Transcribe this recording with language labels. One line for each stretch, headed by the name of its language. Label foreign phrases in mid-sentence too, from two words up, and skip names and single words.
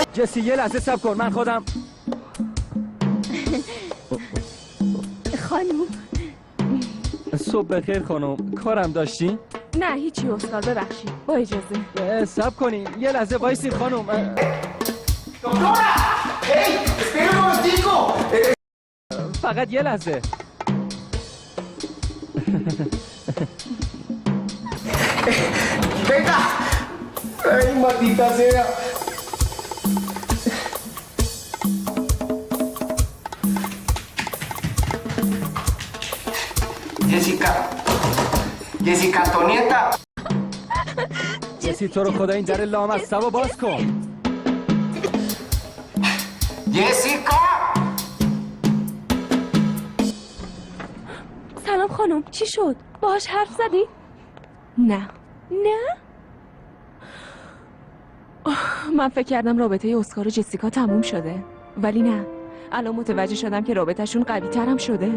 Persian: جسی یه لحظه صبر کن، من خودم. خانم صبح بخیر خانم، کارم داشتین؟ نه هیچی اسکار، ببخشید. با اجازه. صبر کنین یه لحظه وایسید خانم.
Spanish: دکترا هی espera un momentico.
Persian: فقط یه لحظه.
Spanish: Venga. Ay, maldita sea. Jessica, Antonieta.
Persian: جسی تو رو خدا این در لامصب رو باز کن. جسیکا. سلام خانم، چی شد؟ باهاش حرف زدی؟ نه من فکر کردم رابطه اسکار و جسیکا تموم شده ولی نه، الان متوجه شدم که رابطهشون قوی ترم شده.